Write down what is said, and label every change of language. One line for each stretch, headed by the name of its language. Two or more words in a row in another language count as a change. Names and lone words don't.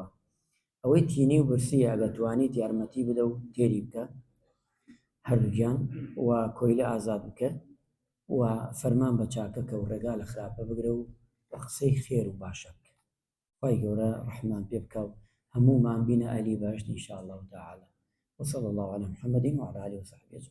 Central Kurdish: ئەوەی تینی و برسی ئەگە توانیت یارمەتی بدە و تێری بکە هەردووگیان، و کۆیلە ئازاد بکە، و فەرمان بە چاکەکە و ڕێگا لە خراپە بگرە و بە قسەی خێر و باشە بکە. خوای گەورە ڕەحمان پێ بکە و هەموومان بینە ئەهلی بەهەشت
Arabic: ئینشاء الله تعالى. وصلى الله على محمد وعلى آله وصحبه أجمعين.